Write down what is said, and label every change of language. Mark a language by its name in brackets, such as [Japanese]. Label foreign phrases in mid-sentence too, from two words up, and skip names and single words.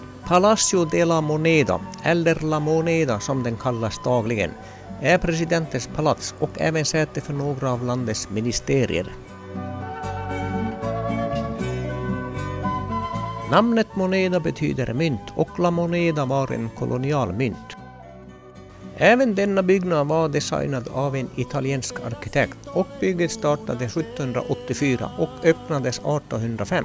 [Swedish] Palacio de la Moneda, eller La Moneda som den kallas dagligen, är presidentens palats och även säte för några av landets ministerier. Namnet Moneda betyder mynt och La Moneda var en kolonialmynt. Även denna byggnad var designad av en italiensk arkitekt och bygget startade 1784 och öppnades 1805.